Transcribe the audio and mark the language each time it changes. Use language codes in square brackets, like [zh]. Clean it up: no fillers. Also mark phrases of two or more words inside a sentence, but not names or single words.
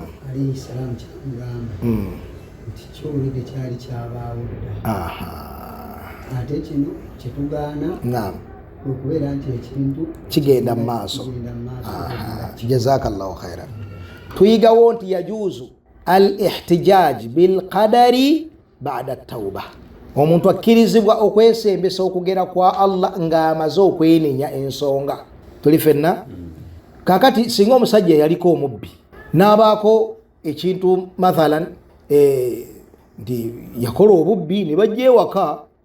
[ar] عليه السلام [lg] kyamugamba nti kyowulidde kyali kyabaawo dda ate kino kyetugaana naam okubeera nti ekintu kigenda mu maaso [ar] جزاك الله خيرا [lg] tuyigawo nti [ar] يجوز الاحتجاج بالقدر بعد التوبة [lg] omuntu akkirizibwa okwesembesa okugera kwa Allah ng'amaze okwenenya ensonga tuli fenna kakati singa omusajja yaliko omubbi n'abaako ekintu mathalan nti yakola obubbi ne bajja ewaka